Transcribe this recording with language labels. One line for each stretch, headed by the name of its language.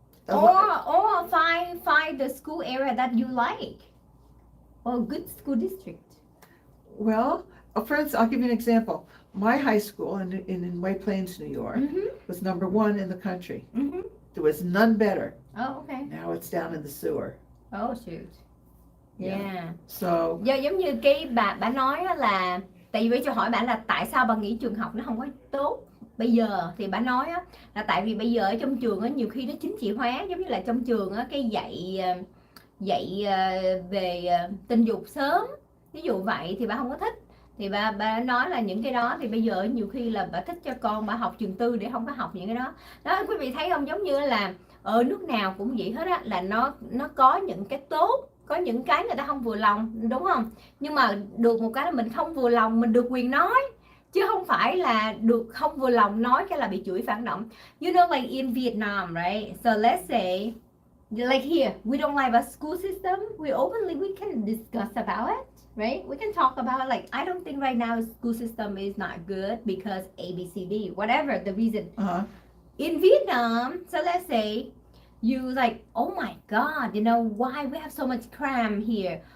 English: Or find the school area that you like, or good school district. Well, for instance, I'll give you an example. My high school in White Plains, New York, was #1 in the country. There was none better. Oh, okay. Now it's down in the sewer. Oh, shoot. Yeah. So.
Vietnamese: Giống như cái bà nói là, tại vì cho hỏi bạn là tại sao bà nghĩ trường học nó không có tốt bây giờ, thì bà nói á, là tại vì bây giờ ở trong trường á, nhiều khi nó chính trị hóa, giống như là trong trường á, cái dạy về tình dục sớm, ví dụ vậy, thì bà không có thích. Thì bà nói là những cái đó thì bây giờ nhiều khi là bà thích cho con bà học trường tư để không có học những cái đó. Đó, quý vị thấy không, giống như là ở nước nào cũng vậy hết á, là nó có những cái tốt, có những cái người ta không vừa lòng, đúng không? Nhưng mà được một cái là mình không vừa lòng, mình được quyền nói, chứ không phải là được không vừa lòng nói cái là bị chửi phản động.
English: You know, like in Vietnam, right? So let's say, like here, we don't like our school system. We can discuss about it, right? We can talk about it. Like, I don't think right now school system is not good because A, B, C, D, whatever the reason. In Vietnam, so let's say, you like, oh my God, you know, why we have so much crime here?